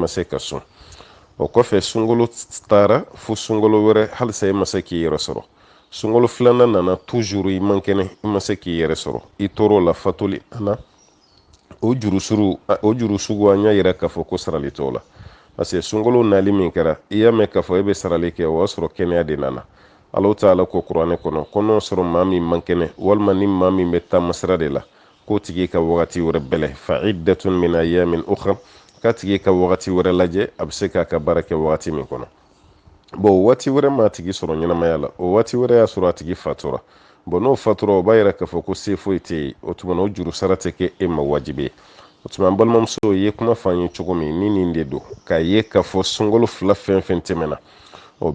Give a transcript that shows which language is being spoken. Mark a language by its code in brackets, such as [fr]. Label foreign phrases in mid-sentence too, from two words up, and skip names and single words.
[bm] se ka sɔn o kɔfɛ sunkalo taara fo sunkalo wɛrɛ halisa i ma se k'i yɛrɛ sɔrɔ sunkalo 2nan nana toujours i man kɛnɛ i ma se k'i yɛrɛ sɔrɔ i tor'o la fatuli ana o juru sugu an y'a yira k'a fɔ ko sarali t'o la [fr] parce que [bm] sunkalo nali min kɛra i y'a mɛn k'a fɔ e bɛ sarali kɛ o y'a sɔrɔ kɛnɛya de nana [ar] Allahu Taala [bm] ko kuranɛ kɔnɔ ko n'o sɔrɔ maa min man kɛnɛ walima ni maa min bɛ taama sira de la k'o tigi ka wagati wɛrɛ bɛlɛ [ar] fa iddatun min ayyamin ukhra [bm] k'a tigi ka wagati wɛrɛ lajɛ a bɛ se k'a ka baara kɛ wagati min kɔnɔ bon waati wɛrɛ m'a tigi sɔrɔ ɲɛnamaya la o waati wɛrɛ y'a sɔrɔ a tigi fatura bon n'o fatura o b'a yira k'a fɔ ko se foyi tɛ yen o tuma na o juru sara tɛ kɛ e ma wajibi ye o tuma an balimamuso ye kuma fɔ an ye cogo min ni nin de don k'a ye k'a fɔ sunkalo 2 fɛn fɛn tɛmɛna o